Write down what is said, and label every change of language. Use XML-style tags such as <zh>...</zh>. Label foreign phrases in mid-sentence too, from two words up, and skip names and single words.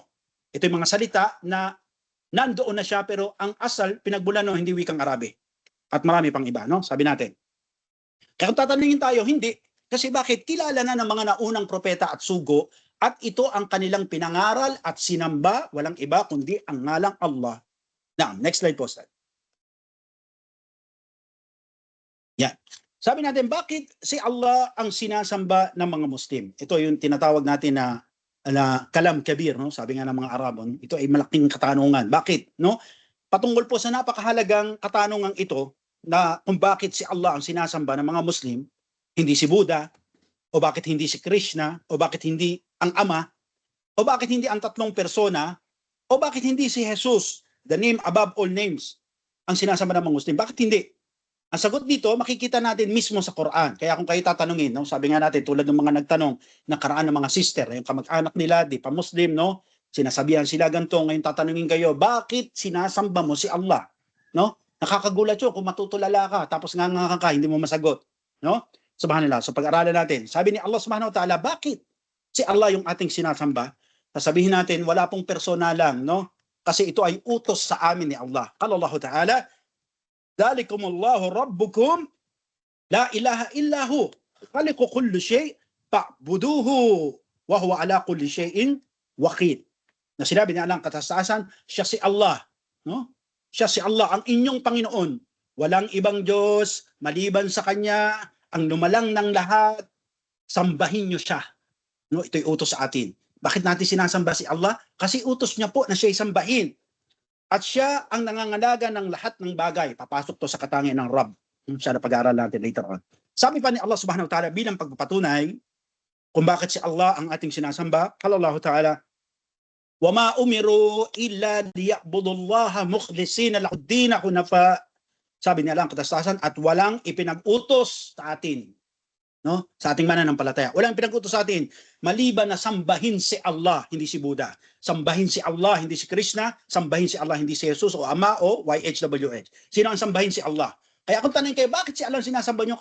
<tl>Ito yung mga salita na nandoon na siya, pero ang asal, pinagbulan no, hindi wikang Arabic. At marami pang iba, no? Sabi natin. Kaya kung tatanungin tayo, hindi. Kasi bakit? Kilala na ng mga naunang propeta at sugo, at ito ang kanilang pinangaral at sinamba, walang iba kundi ang ngalang Allah. Now,</tl> <en>next slide</en> <tl>po, Ustad. Yan. Sabi natin, bakit si Allah ang sinasamba ng mga Muslim? Ito yung tinatawag natin na</tl> <ar>كلام كبير,</ar> <tl>no? Sabi nga ng mga Arabon, ito ay malaking katanungan. Bakit? No? Patungkol po sa napakahalagang katanungan ito na kung bakit si Allah ang sinasamba ng mga Muslim, hindi si Buddha, o bakit hindi si Krishna, o bakit hindi ang Ama, o bakit hindi ang tatlong persona, o bakit hindi si Jesus,</tl> <en>the name above all names,</en> <tl>ang sinasamba ng mga Muslim. Bakit hindi? Ang sagot dito, makikita natin mismo sa Quran. Kaya kung kayo tatanungin, no, sabi nga natin, tulad ng mga nagtanong, nakaraan ng mga sister, yung kamag-anak nila, di pa Muslim, no, sinasabihan sila ganito, ngayon tatanungin kayo, bakit sinasamba mo si Allah? No? Nakakagulat yun kung matutulala ka, tapos nga ka, hindi mo masagot. No? Subhanallah. So pag-aralan natin, sabi ni Allah</tl> <ar>سبحانه وتعالى,</ar> <tl>bakit si Allah yung ating sinasamba? Sasabihin natin, wala pong personalan, no? Kasi ito ay utos sa amin ni Allah.</tl> <ar>قال الله تعالى، ذلكم الله ربكم لا إله إلا هو خالق كل شيء فاعبدوه وهو على كل شيء وكيل.</ar> <tl>Na sinabi ni Allah ang katastasan, siya si Allah, no? Siya si Allah ang inyong Panginoon. Walang ibang Diyos maliban sa Kanya, ang lumalang ng lahat, sambahin niyo siya. No, ito'y utos sa atin. Bakit natin sinasamba si Allah? Kasi utos niya po na siya sambahin. At siya ang nangangalaga ng lahat ng bagay. Papasok to sa katangian ng Rabb. Siya na pag-aaral natin</tl> <en>later on.</en> <tl>Sabi pa ni Allah</tl> <ar>سبحانه وتعالى</ar> <tl>bilang pagpapatunay kung bakit si Allah ang ating sinasamba.</tl> <ar>قال الله تعالى, وَمَا أُمِرُوا إِلَّا لِيَعْبُدُوا اللَّهَ مُخْلِصِينَ لَهُ الدِّينَ حُنَفَاءَ.</ar> <tl>Sabi ni Allah ang katastasan, at walang ipinag-utos sa atin, no? Sa ating mananampalataya. Walang pinag-utos sa atin maliban na sambahin si Allah, hindi si Buddha. Sambahin si Allah, hindi si Krishna. Sambahin si Allah, hindi si Jesus o Ama o YHWH. Sino ang sambahin si Allah? Kaya kung tanongin kayo, bakit si Allah sinasamba nyo?</tl>